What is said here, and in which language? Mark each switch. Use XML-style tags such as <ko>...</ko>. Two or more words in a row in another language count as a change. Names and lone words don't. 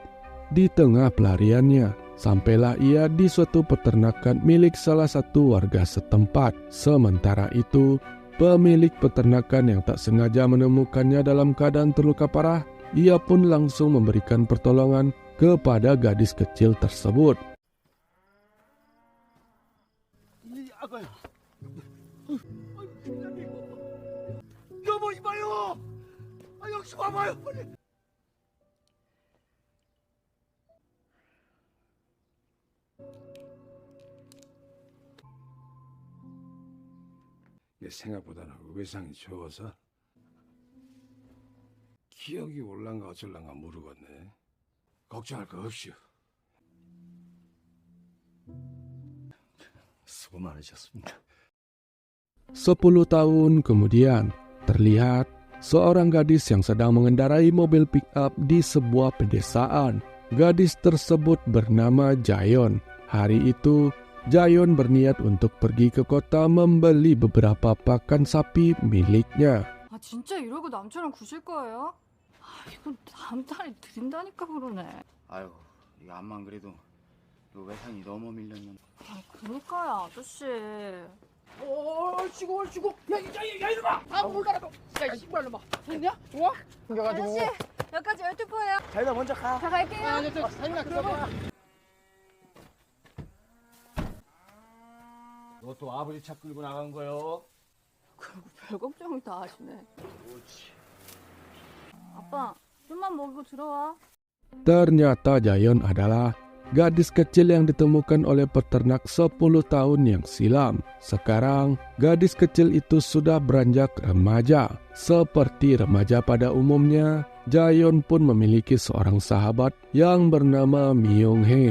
<id>Di tengah pelariannya, sampailah ia di suatu peternakan milik salah satu warga setempat. Sementara itu, pemilik peternakan yang tak sengaja menemukannya dalam keadaan terluka parah, ia pun langsung memberikan pertolongan kepada gadis kecil tersebut.</id> <ko>여보 이봐요. 여기 와봐요. 내 생각보다는 외상이 좋아서 기억이 올란가 어쩔란가 모르겠네. 걱정할 거 없이요. 수고 많으셨습니다.</ko> <id>10 tahun kemudian, terlihat seorang gadis yang sedang mengendarai mobil pick-up di sebuah pedesaan. Gadis tersebut bernama Jayon. Hari itu, Jayon berniat untuk pergi ke kota membeli beberapa pakan sapi miliknya.</id> <ko>아 진짜 이러고 남처럼 구실 거예요? 이건 다음 달에 드린다니까 그러네. 아유, 이거 암만 그래도 너 외상이 너무 밀렸는데. 그니까요 아저씨. 지고. 야 이놈아. 물 갈아도. 야 신발 놈아. 됐냐? 좋아? 생겨가지고. 아저씨 여기까지 12포예요. 자기가 먼저 가. 자 갈게요. 자기가 들어가. 너 또 아버지 차 끌고 나간 거요? 그리고 별 걱정을 다 하시네. 아빠 좀만 먹이고 들어와.</ko> <id>Ternyata Jayon adalah gadis kecil yang ditemukan oleh peternak 10 tahun yang silam. Sekarang, gadis kecil itu sudah beranjak remaja. Seperti remaja pada umumnya, Jayon pun memiliki seorang sahabat yang bernama Myung-hee.</id>